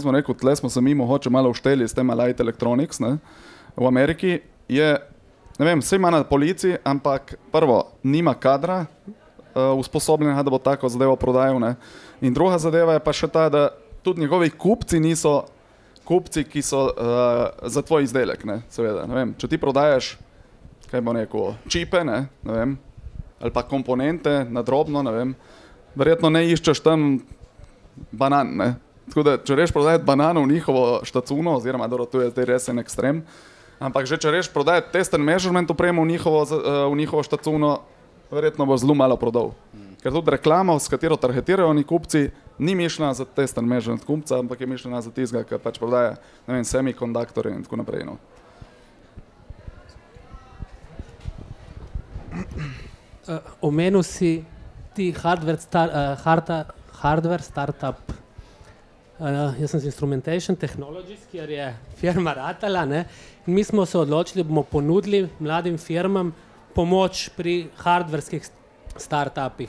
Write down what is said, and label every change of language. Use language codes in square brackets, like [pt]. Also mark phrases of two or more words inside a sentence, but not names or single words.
[sl] bom rekel, tle smo se mi mogoče malo ušteli s tem Light Electronics, ne, v Ameriki je, ne vem, vse ima na policiji, ampak prvo, nima kadra usposobljenega, da bo tako zadevo prodajal, ne, in druga zadeva je pa še ta, da tudi njegovi kupci niso kupci, ki so za tvoj izdelek, ne, seveda, ne vem, če ti prodajaš, kaj bo rekel, čipe, ne vem, ali pa komponente na drobno, ne vem, verjetno ne iščeš tam banan, ne. Tako da, če reš prodajati banano v njihovo štacuno, oziroma, dobro, tu je zdaj res en ekstrem, ampak že če reš prodajati [en] test and measurement [sl] opremo v njihovo štacuno, verjetno bo zelo malo prodal. Ker tudi reklama, s katero targetirajo oni kupci, ni mišljena za [en] test and measurement [sl] kupca, ampak je mišljena za tistega, ki pač prodaja, ne vem, semikonduktorje in tako naprej, no. Omenil si ti [en] hardware startup, [sl] jaz sem z Instrumentation Technologies, kjer je firma ratala, ne, in mi smo se odločili, da bomo ponudili mladim firmam pomoč pri hardverskih startupih.